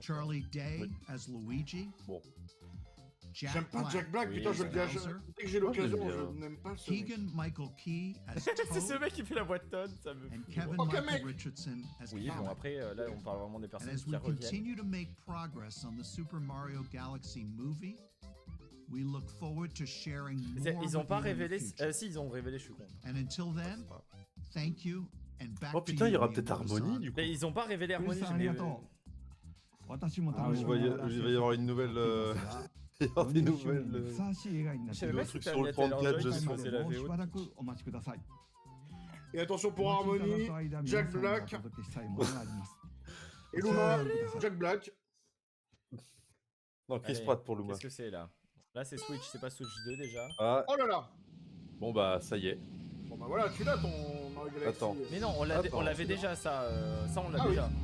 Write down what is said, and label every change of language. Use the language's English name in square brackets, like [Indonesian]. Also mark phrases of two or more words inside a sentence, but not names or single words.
[English] Charlie Day [French] Oui. [English] as Luigi. [French] Bon. [English] Jack [French] J'aime pas Jack Black, Oui, putain, je le [English] Bowser. [French] gage. Dès que j'ai Moi, je l'aime l'occasion, bien. je n'aime pas ce mec. [English] Keegan Michael Key as [French] C'est ce [English] Toad. [French] mec qui fait la voix de Todd, ça me [English] And [French] fout. [English] Kevin [French] Ok, [English] Michael [French] mec. [English] Richardson as [French] Oui, [English] Kamek. [French] bon après là on parle vraiment des [English] And [French] personnes [English] as [French] qui [English] we [French] reviennent. [English] continue to make progress on the Super Mario Galaxy movie, we look forward to sharing [French] Ils [English] more [French] ils ont [English] with [French] pas [English] you in the [French] révélé. [English] future. [French] Si, ils ont révélé, je suis con. [English] And until then, thank you and back [French] Oh [English] to [French] putain, il y [English] you, [French] aura peut-être [English] Miyamoto-san. [French] Harmonie du coup. Mais ils ont pas révélé [Japanese] クリ [French] Harmonie, [Japanese] スさんありがとう。私も楽し [French] Il [Japanese] み [French] va [Japanese] ながら [French] il va y avoir une nouvelle. Il va y avoir des [Japanese] 40 周年 [French] nouvelles. [Japanese] にふさわしい映画になっ [French] Je [Japanese] てい [French] savais [Japanese] る [French] pas Le truc que c'était sur le un Taylor plan de Joy Gadget, qui je faisait la [Japanese] もうし [French] VO. [Japanese] ばらくお待ちください。 [French] Et attention pour [Japanese] お待ちいただ [French] Harmony, [Japanese] く間、 [French] Jack [Japanese] 皆さんがお [French] Black [Japanese] 届けしたいものがあります。 [French] et Luma, Jack Black. Non, Chris Allez, Pratt pour Luma. Qu'est-ce que c'est là? Là, c'est Switch, c'est pas Switch 2 déjà. Ah, Oh là là. bon bah ça y est. Bon bah voilà, tu l'as ton Mario Galaxy. Attends. Mais non, on Attends, l'avait c'est déjà ça. Ça, on l'a Ah oui. déjà.